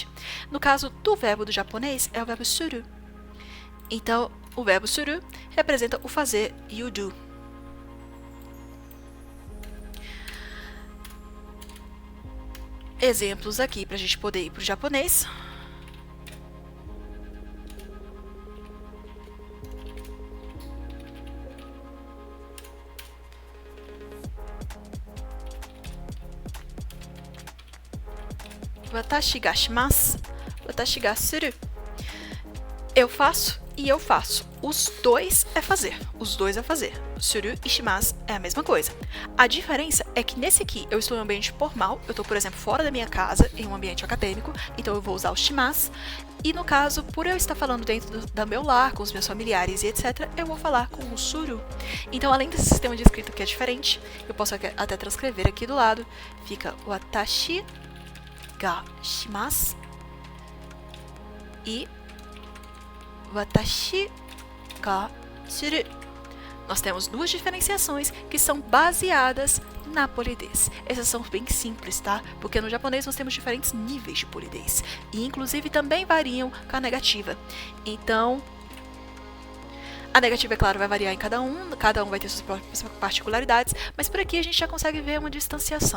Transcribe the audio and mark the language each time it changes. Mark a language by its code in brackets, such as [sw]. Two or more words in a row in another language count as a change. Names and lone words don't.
[pt] No caso do verbo do japonês, é o verbo suru. Então, o verbo suru representa o fazer [en] you do. [pt] Exemplos aqui para a gente poder ir para o japonês. [ja] 私がします、私がする. [pt] Eu faço e eu faço. Os dois é fazer. Os dois é fazer. Suru e shimasu é a mesma coisa. A diferença é que nesse aqui eu estou em um ambiente formal. Eu estou, por exemplo, fora da minha casa, em um ambiente acadêmico. Então eu vou usar o shimasu. E no caso, por eu estar falando dentro do meu lar, com os meus familiares e etc., eu vou falar com o suru. Então, além desse sistema de escrita que é diferente, eu posso até transcrever aqui do lado. [ja] Fica 私がします e 私がする. [pt] Nós temos duas diferenciações que são baseadas na polidez. Essas são bem simples, tá? Porque no japonês nós temos diferentes níveis de polidez. E inclusive também variam com a negativa. Então, a negativa, é claro, vai variar em cada um vai ter suas próprias particularidades, mas por aqui a gente já consegue ver uma distanciação.